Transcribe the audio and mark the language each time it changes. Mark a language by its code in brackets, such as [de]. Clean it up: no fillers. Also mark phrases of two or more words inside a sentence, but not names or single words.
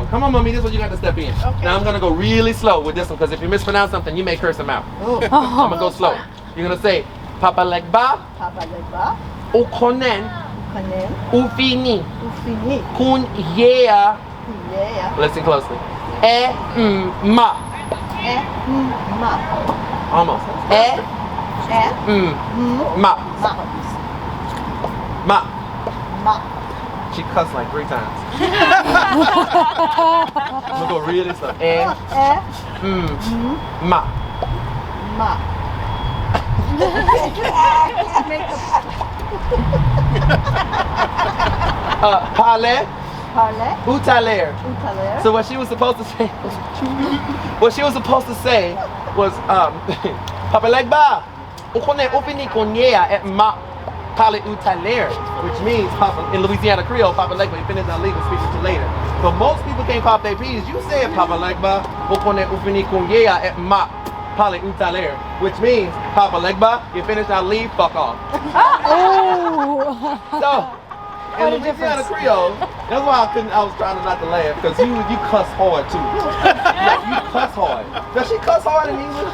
[en] Come on, mommy, this is what you got to step in. Okay. Now I'm going to go really slow with this one because if you mispronounce something, you may curse him out. Oh. I'm going to go slow. You're going to say, Papa Legba, Ukonen, Ufini, Kun Yea. Listen closely. ma. Ma. Almost. Ma. Ma. Ma. She cussed like 3 times. I'm gonna go really slow. Ma. Ma. [fr] Parler. Parler. Ou taler. Utaler. [en] So what she was supposed to say was Papa Legba, ukone opini konyea et ma parler ou taler, which means Papa in Louisiana Creole, Papa Legba, you finish that legal speaking to later. But most people can't pop their P's. You said Papa Legba, ukone opini konyea et ma parler ou taler, which means Papa Legba, you finish that leave, fuck off. Oh. So in Louisiana Creole, that's why I was trying not to laugh, because you cuss hard too. Like, you cuss hard. Does she cuss hard in English?